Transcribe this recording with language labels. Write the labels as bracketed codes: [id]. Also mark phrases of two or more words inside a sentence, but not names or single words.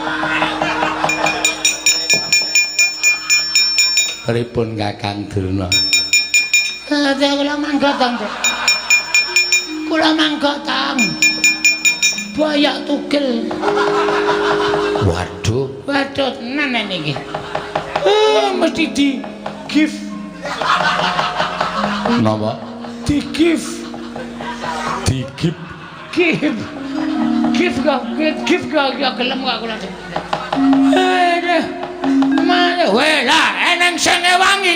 [jv] Pripun Kakang Durna? Kula mangga tang. Kula mangga tang. Bayak tugel. Waduh, Waduh tenan iki. Mesti di give. Napa? Di give. Digip. Give. Give gak gelem gak kula. Mana Weh lah eneng sing wangi.